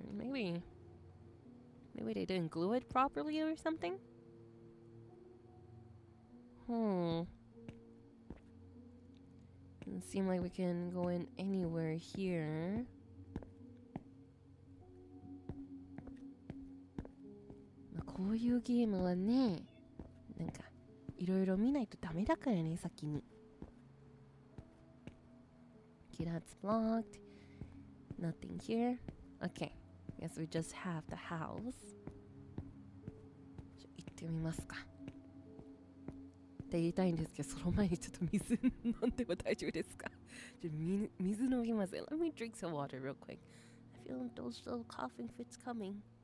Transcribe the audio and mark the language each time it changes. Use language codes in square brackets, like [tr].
[en] Maybe they didn't glue it properly or something? Doesn't seem like we can go in anywhere here. [ja] But こういうゲームはね、なんかいろいろ見ないとダメだからね、先に。 [en] Okay, that's blocked. Nothing here. Okay, guess we just have the house. [ja] 行ってみますか。って言いたいんですけど、その前にちょっと水飲んでも大丈夫ですか？ちょっと水飲みます。 [en] Let me drink some water real quick. I feel those little coughing fits coming.